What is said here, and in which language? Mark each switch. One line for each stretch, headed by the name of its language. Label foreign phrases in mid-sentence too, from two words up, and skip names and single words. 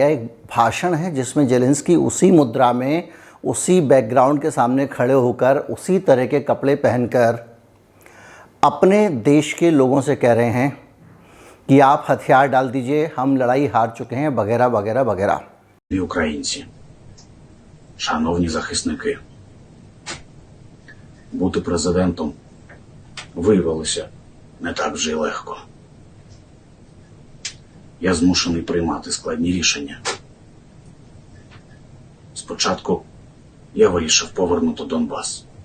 Hindi: एक भाषण है जिसमें ज़ेलेंस्की उसी मुद्रा में, उसी बैकग्राउंड के सामने खड़े होकर, उसी तरह के कपड़े पहनकर अपने देश के लोगों से कह रहे हैं कि आप हथियार डाल दीजिए, हम लड़ाई हार चुके हैं, वगैरह वगैरह वगैरह।
Ukrainian: Шановні захисники, бути президентом виявилося не так вже й легко. Я змушений приймати складні рішення. Спочатку я вирішив повернути Донбас.